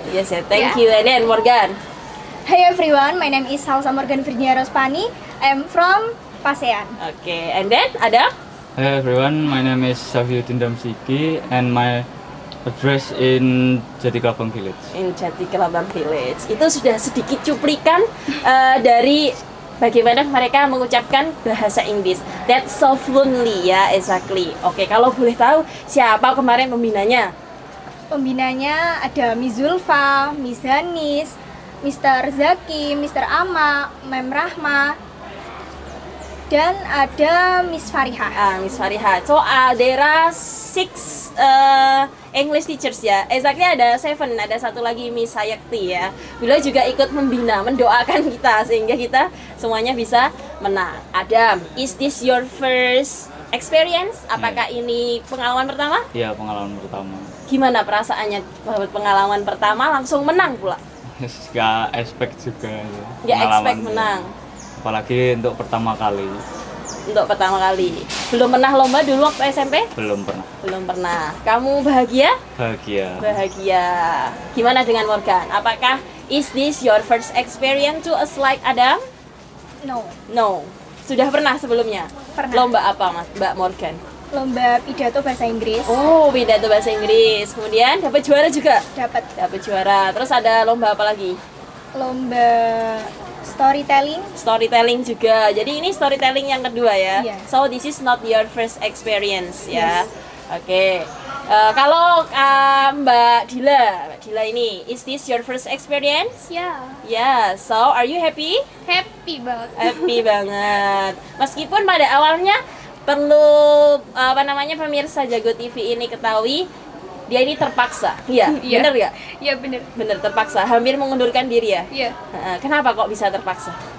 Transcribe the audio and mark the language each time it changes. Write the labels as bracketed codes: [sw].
[en] Yes, thank you. And then Morgan. Hi everyone, my name is Salsa Morgan Virginia Rospani. I'm from Pasean. Oke, and then Adam? Hi everyone, my name is Safiuddin Damsiki and my address in Jati Kelabang Village. In Jati Kelabang Village. [id] Itu sudah sedikit cuplikan dari bagaimana mereka mengucapkan bahasa Inggris. [en] That's so fluently ya, exactly. [id] Oke, kalau boleh tahu siapa kemarin pembinanya? Pembinanya ada Miss Zulfa, Miss Hanis, Mr. Zaki, Mr. Ama, Mem Rahma, dan ada Miss Fariha. Miss Fariha. [en] So there are 6 English teachers ya. Exactly [id] ada 7. Ada satu lagi Miss Hayakti ya. Beliau juga ikut membina, mendoakan kita sehingga kita semuanya bisa menang. [en] Adam, is this your first experience? [id] Apakah ini pengalaman pertama? Iya, pengalaman pertama. Gimana perasaannya pengalaman pertama langsung menang pula? Gak expect juga. Gak expect menang. Apalagi untuk pertama kali. Untuk pertama kali. Belum pernah lomba dulu waktu SMP? Belum pernah. Belum pernah. Kamu bahagia? Bahagia. Bahagia. Gimana dengan Morgan? Apakah [en] is this your first experience to a slide Adam? No, No. [id] Sudah pernah sebelumnya? Pernah. Lomba apa, Mbak Morgan? lomba pidato bahasa Inggris. Oh, pidato bahasa Inggris. Kemudian dapat juara juga? Dapat Dapat juara. Terus ada lomba apa lagi? lomba storytelling. Storytelling juga. Jadi ini storytelling yang kedua ya. Iya. [en] So this is not your first experience ya. Yes. [id] Oke. Kalau Mbak Dila ini, [en] is this your first experience? [id] Ya, [en] Yeah. So are you happy? [id] happy banget. Happy banget. Meskipun pada awalnya perlu pemirsa Jago TV ini ketahui dia ini terpaksa. Iya, Iya. bener nggak? Iya bener. Bener terpaksa. Hampir mengundurkan diri ya. Iya. Kenapa kok bisa terpaksa?